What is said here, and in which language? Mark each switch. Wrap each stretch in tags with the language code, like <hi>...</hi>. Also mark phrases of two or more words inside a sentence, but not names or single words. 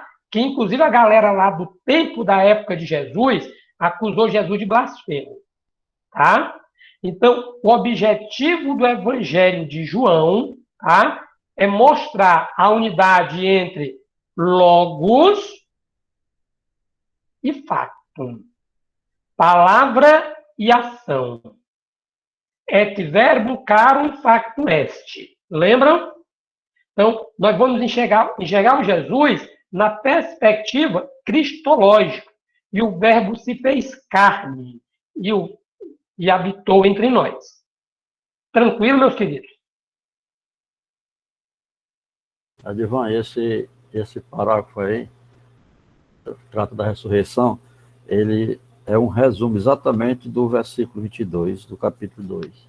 <pt>Que inclusive a galera lá do tempo da época de Jesus acusou Jesus de blasfemo, tá? Então, o objetivo do Evangelho de João, tá? É mostrar a unidade entre logos e factum, palavra e ação.</pt> <la>Et verbum carum factum est.</la> <pt>Lembram? Então, nós vamos enxergar o Jesus na perspectiva cristológica. E o verbo se fez carne e habitou entre nós. Tranquilo, meus queridos? Adivan, esse parágrafo aí, trata da ressurreição, ele é um resumo exatamente do versículo 22, do capítulo 2.</pt>